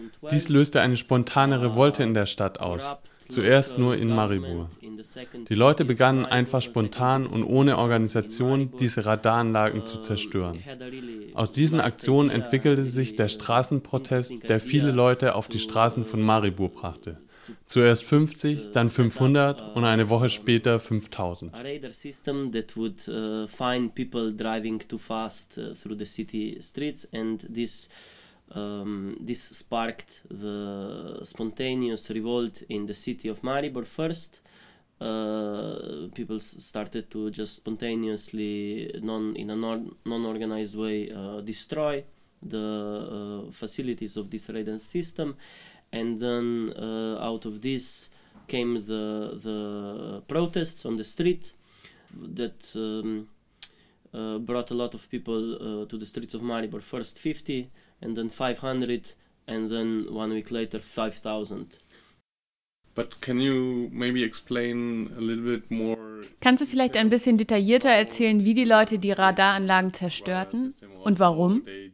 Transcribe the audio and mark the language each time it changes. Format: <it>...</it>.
<de>Dies löste eine spontane Revolte in der Stadt aus, zuerst nur in Maribor. Die Leute begannen einfach spontan und ohne Organisation diese Radaranlagen zu zerstören. Aus diesen Aktionen entwickelte sich der Straßenprotest, der viele Leute auf die Straßen von Maribor brachte. Zuerst 50, dann 500 und eine Woche später 5000.</de> <en>A radar system that would find people driving too fast through the city streets, and this sparked the spontaneous revolt in the city of Maribor first. People started to just spontaneously non-organized way destroy the facilities of this radar system. And then out of this came the protests on the street that brought a lot of people to the streets of Maribor. First 50, and then 500, and then 1 week later 5,000. But can you maybe explain a little bit more?</en> <de>Kannst du vielleicht ein bisschen detaillierter erzählen, wie die Leute die Radaranlagen zerstörten und warum?</de>